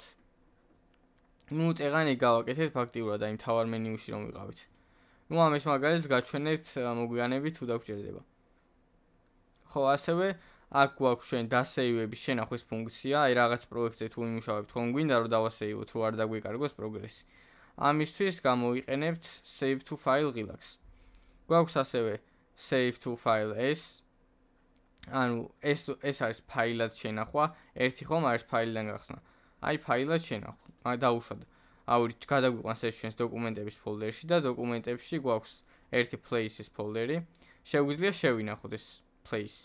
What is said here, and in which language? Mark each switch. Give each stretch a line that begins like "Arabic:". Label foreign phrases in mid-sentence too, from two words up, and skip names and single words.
Georgian: ნუ წეღანი გავაკეთეთ ფაქტიურად აი მთავარ მენიუში რომ ვიყავით. ნუ ამის მაგალითს გაჩვენებთ მოგვიანებით თუ დაგჭირდება. ხო, ასევე აქ გვაქვს ჩვენ დასეივების შენახვის ფუნქცია, აი რაღაც პროექტზე თუ იმუშავებთ, ხომ გვინდა რომ დავასეივოთ, რომ არ დაგვეკარგოს პროგრესი. ამისთვის გამოვიყენებთ
English: save to file
Georgian: ღილაკს. გვაქვს ასევე
English: save to file
Georgian: s, ანუ ეს არის ფაილად შენახვა, ერთი ხომ არის ფაილიდან გახსნა. აი ფაილად შენახვა, დაუშვათ. ავირჩ გადაგვიყვანს ეს ჩვენს დოკუმენტების ფოლდერში და დოკუმენტებში გვაქვს ერთი place-ის ფოლდერი. შეგვიძლია შევინახოთ ეს place.